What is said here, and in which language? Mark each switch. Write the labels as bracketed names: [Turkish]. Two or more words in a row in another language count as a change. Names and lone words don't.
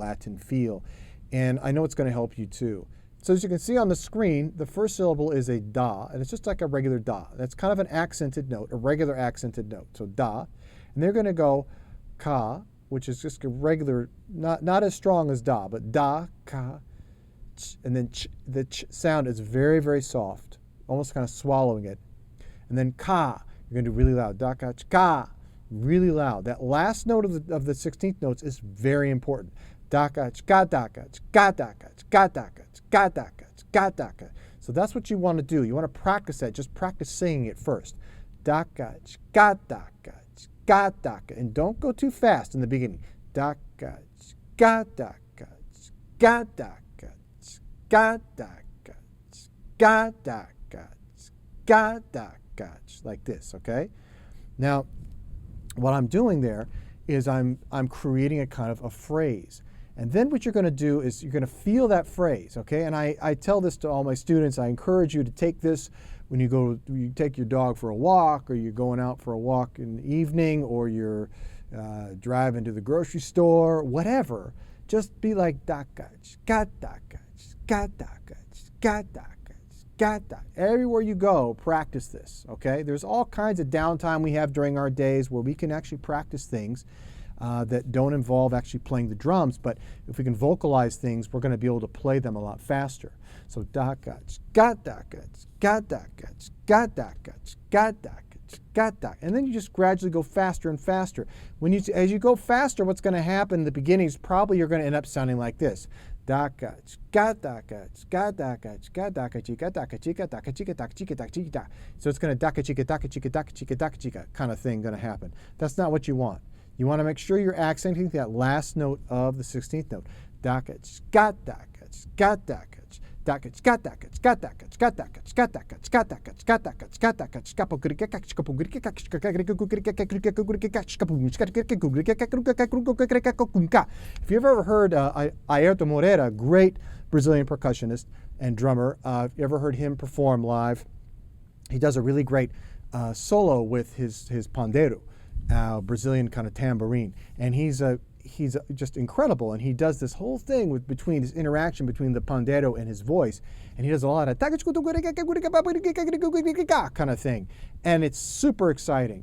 [English] And I know it's going to help you too. So as you can see on the screen, the first syllable is a da, and it's just like a regular da. That's kind of an accented note, a regular accented note. So da, and they're going to go ka, which is just a regular, not as strong as da, but da, ka, ch, and then ch. The ch sound is very, very soft, almost kind of swallowing it. And then ka, you're going to do really loud, da, ka, ch, ka, really loud. That last note of the 16th notes is very important. Da, ka, ch, ka, da, ka, ch, ka, da, ka, ch, ka, da, ka, ch, ka, da, ka, ch, ka, da, ka. So that's what you want to do. You want to practice that. Just practice singing it first. Da, ka, ch, ka, da, ka, ch, ka, da, ka. And don't go too fast in the beginning. Da, ka, ch, ka, da, ka, ch, ka, da, ka, ch, ka, da, ka, ch, ka, da, ka, ch, ka, da, ka, like this, okay? Now, what I'm doing there is I'm creating a kind of a phrase. And then what you're going to do is you're going to feel that phrase, okay? And I tell this to all my students. I encourage you to take this when you take your dog for a walk, or you're going out for a walk in the evening, or you're driving to the grocery store, whatever. Just be like dakach, gatakach, gatakach, gatakach, gatak. Everywhere you go, practice this, okay? There's all kinds of downtime we have during our days where we can actually practice things that don't involve actually playing the drums, but if we can vocalize things, we're going to be able to play them a lot faster. So dakach, gatakach, gatakach, gatakach, gatakach, gatak. And then you just gradually go faster and faster. As you go faster, what's going to happen in the beginning is probably you're going to end up sounding like this. Dakach, gatakach, gatakach, gatakach, gatakach, gatakach, gatakach, gatakach. So it's going to dakachika, dakachika, dakachika, dakachika kind of thing going to happen. That's not what you want. You want to make sure you're accenting that last note of the 16th note. Dakach, gatakach, gatakach, dakach, gatakach, gatakach, gatakach, gatakach, gatakach, gatakach, gatakach, kapogurikakach, kapogurikakach, kapogurikakach. If you've ever heard Airto Moreira, great Brazilian percussionist and drummer, if you ever heard him perform live, he does a really great solo with his pandeiro. Brazilian kind of tambourine, and he's just incredible, and he does this whole thing between this interaction between the pandeiro and his voice, and he does a lot of kind of thing, and it's super exciting.